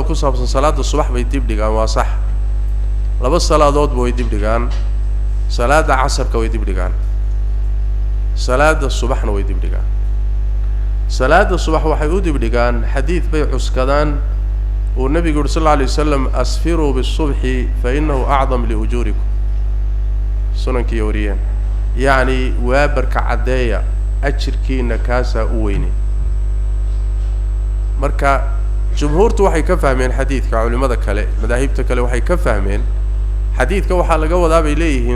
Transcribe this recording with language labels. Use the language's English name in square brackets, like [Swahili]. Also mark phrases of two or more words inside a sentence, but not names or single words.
[Somali] ku saabsan salaada subax bay dib dhigaan waa sax laba salaadoodba way dib dhigaan salaada casarka way dib dhigaan salaada subaxna way dib dhigaan salaada subax waxay u dib dhigaan xadiid bay cuskadaan uu nabigu yidhi [Arabic] صلى الله عليه وسلم أسفروا بالصبح فإنه أعظم لأجوركم [Somali] sunankii wariyeen yacni waabarka caddeeya ajirkiina kaasaa u weynay marka jumhuurtu waxay ka fahmeen xadiidka culimada kale madaahibta kale waxay ka fahmeen xadiidka waxaa laga wadaa bay leeyihiin